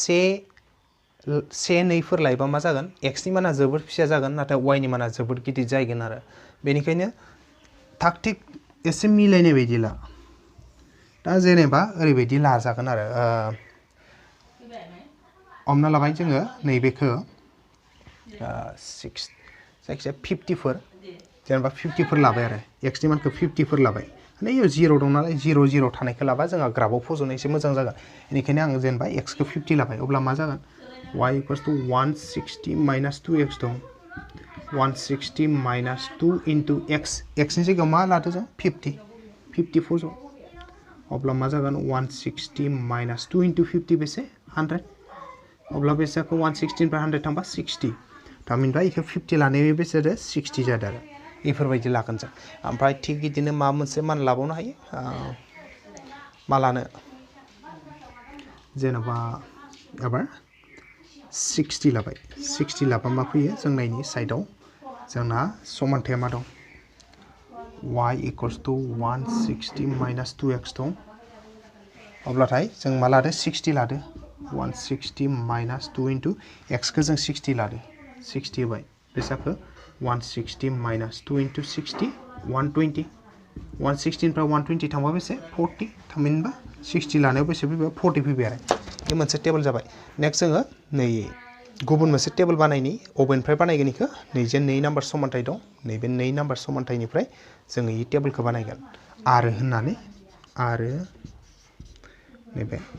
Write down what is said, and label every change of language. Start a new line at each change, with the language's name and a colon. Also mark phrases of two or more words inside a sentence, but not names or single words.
Bodo: से नैफोर लायोबा मा जागोन एक्स नि माना जोबोद फिसा जागोन नाथाय वाइ नि माना जोबोद गिदिर जागोन आरो बेनिखायनो थाग थिग एसे मिलायनाय बायदि ला दा जेनेबा ओरैबायदि लाजागोन आरो हमना लाबाय जोङो नैबेखौ 6 जायखिजाया 50 जेनेबा 50 लाबाय आरो एक्स नि मानखौ 50 लाबाय माने इयाव 0 दं नालाय 0 0 थानायखौ लाबा जोंहा ग्राफआव फज'नो एसे मोजां जागोन बेनिखायनो आं जेनेबा एक्स खौ 50 लाबाय अब्ला मा जागोन
English: y equals to 160
Bodo: माइनास 2x दं
English: 160 minus 2 into
Bodo: x नि जायगायाव मा लादो जों 50 फज' अब्ला मा जागोन
English: 160 minus 2 into
Bodo: 50 बेसे 100 अब्ला बेसेखौ 160 निफ्राय 100 थांबा 60 थामहिनबा इखौ 50 लानाय बेसे जादों 60 जादों आरो बेफोरबायदि लागोन जों ओमफ्राय थिग बिदिनो मा मोनसे मान लाबावनो हायो मा लानो जेनेबा एबार 60 लाबाय 60 लाबा मा फैयो जों नायनि साइडआव जोंना समानथाया मा दं
English: y equals to 160 minus 2x
Bodo: दं अब्लाथाय जों मा लादो 60 लादो
English: 160 minus 2 into
Bodo: x को जों 60 लादो 60 होबाय बेसाखौ
English: 160 minus 2 into
Bodo: 60 120 160 निफ्राय 120 थांबा बेसे 40 थामहिनबा 60 लानायाव बेसे फैबाय 40 फैबाय आरो बे मोनसे टेबल जाबाय नेक्स्ट जोङो नै गुबुन मोनसे टेबल बानायनि अबेनिफ्राय बानायगोन इखौ नैजे 2 नाम्बार समानथाय दं नैबे 2 नाम्बार समानथायनिफ्राय जोङो इ टेबलखौ बानायगोन आरो होननानै आरो नैबे